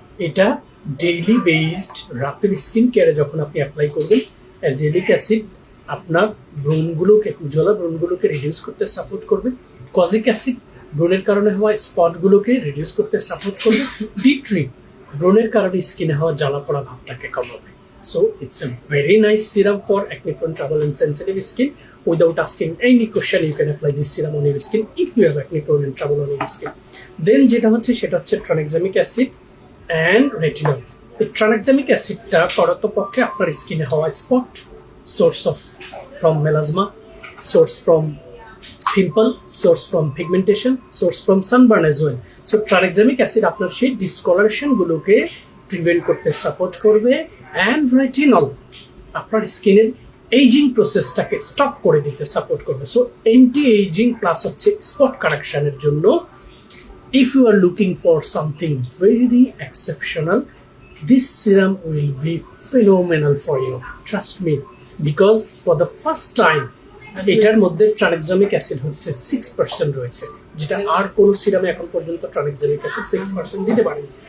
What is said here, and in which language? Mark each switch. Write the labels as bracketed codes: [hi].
[bn] এটা daily based রাতের skin কেয়ারে যখন আপনি অ্যাপ্লাই করবেন, অ্যাজিলিক অ্যাসিড আপনার ব্রণগুলোকে, পুজোওয়ালা ব্রণগুলোকে রিডিউস করতে সাপোর্ট করবে। কজিক অ্যাসিড ব্রণের কারণে হওয়া স্পটগুলোকে রিডিউস করতে সাপোর্ট করবে। T3 ব্রণের কারণে স্কিনে হওয়া জ্বালা পোড়া ভাবটাকে কমাবে। [en] So it's a very nice serum for acne-prone, trouble and sensitive skin. Without asking any question, you can apply this serum on your skin if you have acne-prone and trouble on your skin. Then [bn] যেটা হচ্ছে সেটা হচ্ছে [en] tranexamic acid and retinol. [bn] এই tranexamic acidটা পক্ষে আপনার স্কিনে হওয়া spot, [en] source from melasma, source from pimple, source from pigmentation, source from sunburn as well. [bn] So tranexamic acid আপনার সেই discoloration গুলোকে প্রিভেন্ট করতে সাপোর্ট করবে, অ্যান্ড রেটিনল আপনার স্কিনের এইজিং প্রসেসটাকে স্টপ করে দিতে সাপোর্ট করবে। সো অ্যান্টি এইজিং প্লাস হচ্ছে স্পট কারেকশনের জন্য [en] if you are looking for something very exceptional, this serum will be phenomenal for you, trust me, because for the first time [bn] এটার মধ্যে tranexamic acid হচ্ছে 6% রয়েছে, যেটা আর কোনো সিরামে এখন পর্যন্ত ট্রানেক্সামিক অ্যাসিড 6% দিতে পারেনি।